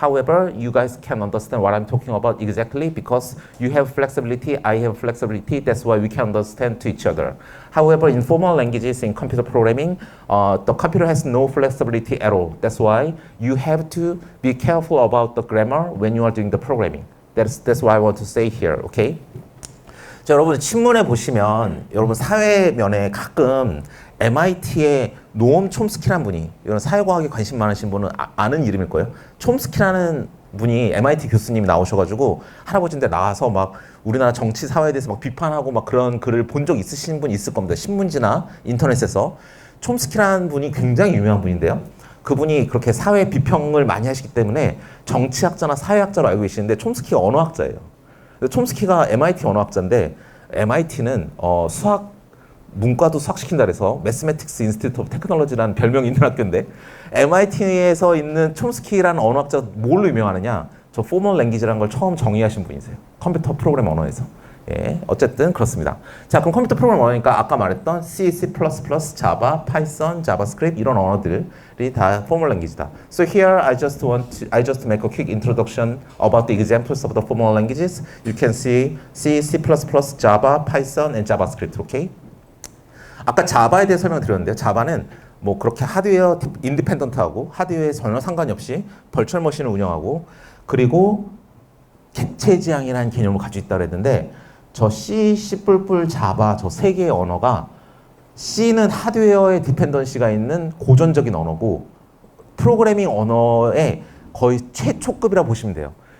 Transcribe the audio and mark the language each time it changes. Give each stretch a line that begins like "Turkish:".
English: However, you guys can understand what I'm talking about exactly because you have flexibility, I have flexibility. That's why we can understand to each other. However, in formal languages, in computer programming, the computer has no flexibility at all. That's why you have to be careful about the grammar when you are doing the programming. That's what I want to say here. Okay?
Korean: 자, 여러분 신문에 보시면 여러분 사회면에 가끔 MIT의 노엄 촘스키라는 분이, 이런 사회과학에 관심 많으신 분은 아는 이름일 거예요. 촘스키라는 분이 MIT 교수님이 나오셔가지고 할아버지인데 나와서 막 우리나라 정치 사회에 대해서 막 비판하고 막 그런 글을 본 적 있으신 분 있을 겁니다. 신문지나 인터넷에서. 촘스키라는 분이 굉장히 유명한 분인데요. 그분이 그렇게 사회 비평을 많이 하시기 때문에 정치학자나 사회학자로 알고 계시는데 촘스키가 언어학자예요. 촘스키가 MIT 언어학자인데 MIT는 문과도 수학시킨다 그래서 Mathematics Institute of Technology라는 별명이 있는 학교인데, MIT에서 있는 촘스키라는 언어학자가 뭘로 유명하느냐? 저 포멀 랭귀지라는 걸 처음 정의하신 분이세요. 컴퓨터 프로그램 언어에서. 예, 어쨌든 그렇습니다. 자, 그럼 컴퓨터 프로그램 언어니까 아까 말했던 C, C++, Java, Python, JavaScript 이런 언어들이 다 formal language다.
English: So here I just make a quick introduction about the examples of the formal languages. You can see C, C++, Java, Python, and JavaScript. Okay?
Korean: 아까 자바에 대해 설명드렸는데요. 자바는 뭐 그렇게 하드웨어 인디펜던트하고 하드웨어에 전혀 상관이 없이 벌처 머신을 운영하고, 그리고 객체 지향이라는 개념을 가지고 있다고 했는데, 저 C, C++, 자바 저 세 개의 언어가, C는 하드웨어의 디펜던시가 있는 고전적인 언어고 프로그래밍 언어의 거의 최초급이라 보시면 돼요.